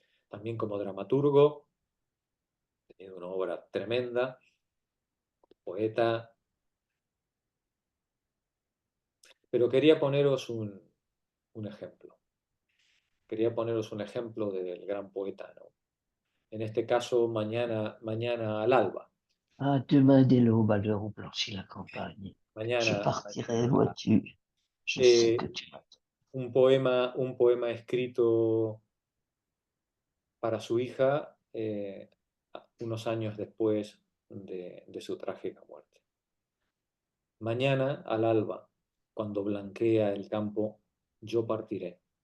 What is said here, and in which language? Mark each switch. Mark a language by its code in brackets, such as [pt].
[es] También como dramaturgo, tiene una obra tremenda, poeta, pero quería poneros un ejemplo. Quería poneros un ejemplo del gran poeta, ¿no? En este caso, mañana al alba. [fr] Ah, demain dès l'aube, à l'heure où blanchit la campagne, je [es] Mañana, [fr] partirai, vois-tu, je sais eh, que tu m'attends. [es] un poema escrito para su hija unos años después de su trágica muerte. Mañana al alba, cuando blanquea el campo, yo partiré.